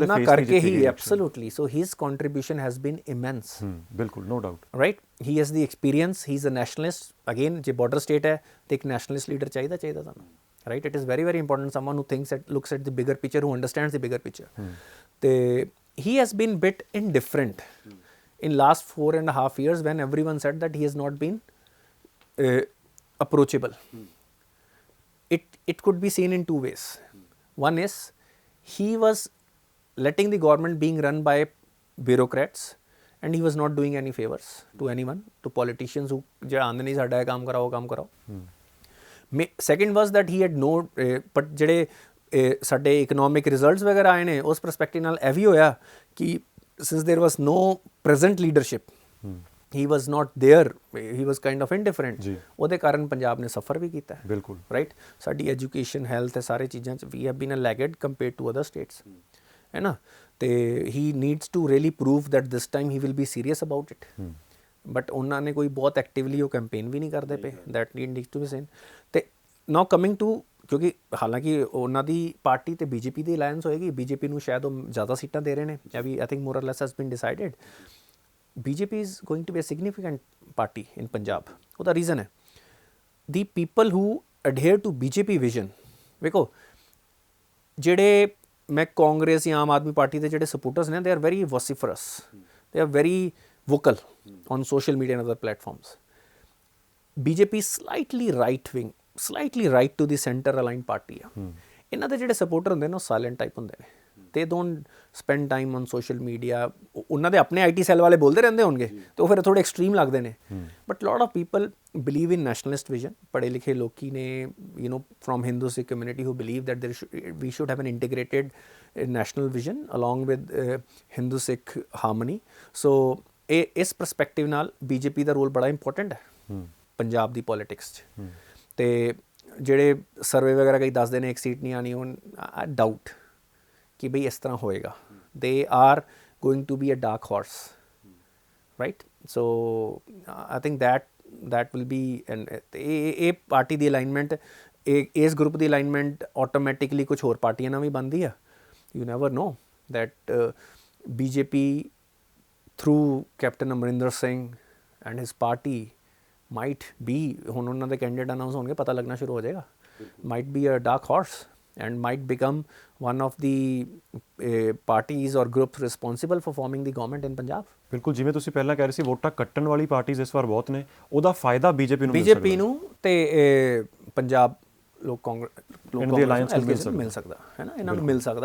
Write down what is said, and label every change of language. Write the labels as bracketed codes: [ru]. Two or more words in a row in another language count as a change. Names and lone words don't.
[pa] ਉਹਨਾਂ ਕਰਕੇ ਹੀ, [en] absolutely. So his contribution has been immense, ਬਿਲਕੁਲ, no doubt, ਰਾਈਟ। He has the experience, he is a nationalist. Again, [pa] ਜੇ [en] border state [pa] ਹੈ ਤੇ ਇੱਕ [en] nationalist leader [pa] ਚਾਹੀਦਾ ਤੁਹਾਨੂੰ, ਰਾਈਟ। [en] It is very very important, someone who thinks at, looks at the bigger picture, who understands the bigger picture. ਤੇ he has been bit indifferent in last 4.5 years when everyone said that he has not been approachable. It could be seen in two ways. One is he was letting the government being run by bureaucrats and he was not doing any favors to anyone, to politicians who [pa] ਜਿਹੜਾ ਆਂਦੇ ਨਹੀਂ ਸਾਡਾ ਇਹ ਕੰਮ ਕਰਾਓ, ਕੰਮ ਕਰਾਓ। [en] Second was that he had no, but [pa] ਜਿਹੜੇ ਸਾਡੇ ਇਕਨੋਮਿਕ ਰਿਜ਼ਲਟਸ ਵਗੈਰਾ ਆਏ ਨੇ, ਉਸ ਪਰਸਪੈਕਟਿਵ ਨਾਲ ਇਹ ਵੀ ਹੋਇਆ ਕਿ [en] since there was no present leadership, he was not there, he was kind of indifferent, [pa] ਉਹਦੇ ਕਾਰਨ ਪੰਜਾਬ ਨੇ ਸਫਰ ਵੀ ਕੀਤਾ, ਬਿਲਕੁਲ, ਰਾਈਟ। [en] ਸਾਡੀ education, health, [pa] ਇਹ ਸਾਰੇ ਚੀਜ਼ਾਂ 'ਚ ਵੀ [en] have been a lagged compared to other states, [pa] ਹੈ ਨਾ। ਤੇ [en] he needs to really prove that this time he will be serious about it, [pa] ਬਟ ਉਹਨਾਂ ਨੇ ਕੋਈ ਬਹੁਤ ਐਕਟਿਵਲੀ ਉਹ ਕੈਂਪੇਨ ਵੀ ਨਹੀਂ ਕਰਦੇ ਪਏ, [en] that needs to be seen। [pa] ਤੇ [en] now coming to, [pa] ਕਿਉਂਕਿ ਹਾਲਾਂਕਿ ਉਹਨਾਂ ਦੀ ਪਾਰਟੀ ਤੇ ਬੀਜੇਪੀ ਦੀ ਅਲਾਇੰਸ ਹੋਏਗੀ, ਬੀਜੇਪੀ ਨੂੰ ਸ਼ਾਇਦ ਉਹ ਜ਼ਿਆਦਾ ਸੀਟਾਂ ਦੇ ਰਹੇ ਨੇ, ਇਹ ਵੀ [en] I think more or less has been decided. BJP is going to be a significant party in Punjab. [pa] ਉਹਦਾ ਰੀਜ਼ਨ ਹੈ [en] the people who adhere to BJP vision। [pa] ਵੇਖੋ, ਜਿਹੜੇ ਮੈਂ ਕਾਂਗਰਸ ਜਾਂ ਆਮ ਆਦਮੀ ਪਾਰਟੀ ਦੇ ਜਿਹੜੇ ਸਪੋਰਟਰਸ ਨੇ, [en] they are very vociferous, they are very vocal on social media and other platforms. BJP slightly right wing, slightly right to the center aligned party ਆ। [pa] ਇਹਨਾਂ ਦੇ ਜਿਹੜੇ ਸਪੋਰਟਰ ਹੁੰਦੇ ਨੇ ਉਹ [en] silent type [pa] ਹੁੰਦੇ ਨੇ, [en] they don't spend time on social media। [pa] ਉਹਨਾਂ ਦੇ ਆਪਣੇ [en] IT cell [pa] ਵਾਲੇ ਬੋਲਦੇ ਰਹਿੰਦੇ ਹੋਣਗੇ ਤੇ ਉਹ ਫਿਰ ਥੋੜੇ ਐਕਸਟ੍ਰੀਮ ਲੱਗਦੇ ਨੇ, [en] but lot of people believe in nationalist vision. [pa] ਪੜ੍ਹੇ ਲਿਖੇ ਲੋਕੀ ਨੇ, [en] you know, from Hindu Sikh community who believe that we should have an integrated national vision along with Hindu Sikh harmony. [pa] ਸੋ ਇਸ ਪਰਸਪੈਕਟਿਵ ਨਾਲ BJP ਦਾ ਰੋਲ ਬੜਾ ਇੰਪੋਰਟੈਂਟ ਹੈ ਪੰਜਾਬ ਦੀ ਪੋਲੀਟਿਕਸ 'ਚ। ਤੇ ਜਿਹੜੇ ਸਰਵੇ ਵਗੈਰਾ ਕਈ ਦੱਸਦੇ ਨੇ ਇੱਕ ਸੀਟ ਨਹੀਂ ਆਉਣੀ, ਹੁਣ ਡਾਊਟ ਕਿ ਬਈ ਇਸ ਤਰ੍ਹਾਂ ਹੋਏਗਾ। [en] They are going to be a dark horse, right. So I think that will be, [pa] ਇਹ ਪਾਰਟੀ ਦੀ ਅਲਾਈਨਮੈਂਟ, ਇਸ ਗਰੁੱਪ ਦੀ ਅਲਾਈਨਮੈਂਟ ਆਟੋਮੈਟਿਕਲੀ ਕੁਛ ਹੋਰ ਪਾਰਟੀਆਂ ਨਾਲ ਵੀ ਬਣਦੀ ਆ। [en] You never know that BJP through Captain Amarinder Singh and his party might be, [pa] ਹੁਣ ਉਹਨਾਂ ਦੇ [en] candidate announce [pa] ਹੋਣਗੇ, ਪਤਾ ਲੱਗਣਾ ਸ਼ੁਰੂ ਹੋ ਜਾਏਗਾ, [en] might be a dark horse and might become one of the parties or groups responsible for forming the government in Punjab. [pa] ਬਿਲਕੁਲ, ਜਿਵੇਂ ਤੁਸੀਂ ਪਹਿਲਾਂ ਕਹਿ ਰਹੇ ਸੀ ਵੋਟਾਂ ਕੱਟਣ ਵਾਲੀ ਪਾਰਟੀਆਂ ਇਸ ਵਾਰ ਬਹੁਤ ਨੇ, ਉਹਦਾ ਫਾਇਦਾ ਬੀਜੇਪੀ ਨੂੰ ਮਿਲ ਸਕਦਾ, ਬੀਜੇਪੀ ਨੂੰ ਤੇ ਪੰਜਾਬ ਲੋਕ ਕਾਂਗਰਸ ਮਿਲ ਸਕਦਾ ਹੈ ਨਾ, ਇਹਨਾਂ ਨੂੰ ਮਿਲ ਸਕਦਾ ਹੈ।